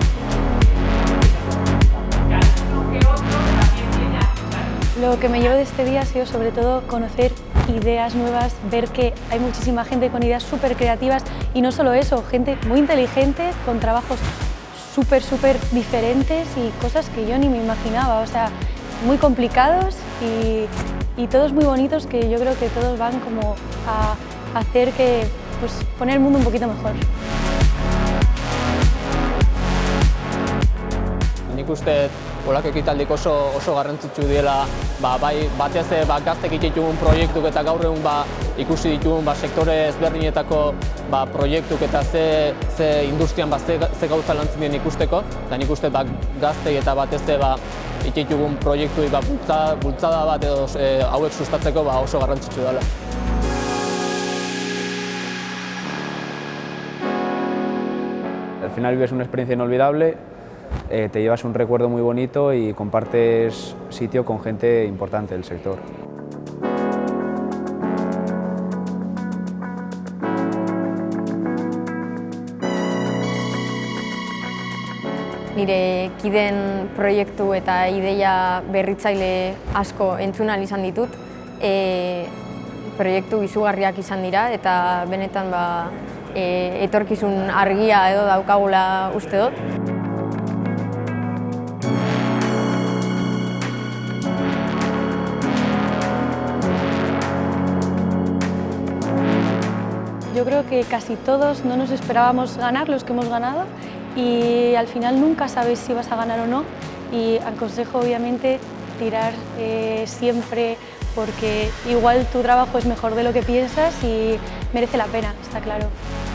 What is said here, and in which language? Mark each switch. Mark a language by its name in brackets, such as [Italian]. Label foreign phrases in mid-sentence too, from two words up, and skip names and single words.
[Spanish] Lo que me llevo de este día ha sido sobre todo conocer ideas nuevas, ver que hay muchísima gente con ideas súper creativas y no solo eso, gente muy inteligente con trabajos súper diferentes y cosas que yo ni me imaginaba, o sea, muy complicados y todos muy bonitos que yo creo que todos van como a hacer que, pues, poner el mundo un poquito mejor. [Basque] Nik uste holako ekitaldik oso garrantzitsu diela, bai batez gaztek ditugun proiektuk eta gaur egun ikusi ditugun sektore ezberdinetako proiektuk eta ze industrian ze gauza lantzen dien ikusteko, eta nik uste gaztei eta batez ditugun proiektuei bultzada bat edo hauek sustatzeko oso garrantzitsu dela. [Spanish] Al final vives una experiencia inolvidable, te llevas un recuerdo muy bonito y compartes sitio con gente importante del sector. [Basque] Nire kideen proiektu eta ideia berritzaile asko entzun ahal izan ditut. Proiektu izugarriak izan dira eta benetan etorkizun argia edo daukagula uste dut. [Spanish] Yo creo que casi todos no nos esperábamos ganar los que hemos ganado y al final nunca sabes si vas a ganar o no y aconsejo obviamente tirar siempre porque igual tu trabajo es mejor de lo que piensas y merece la pena, está claro.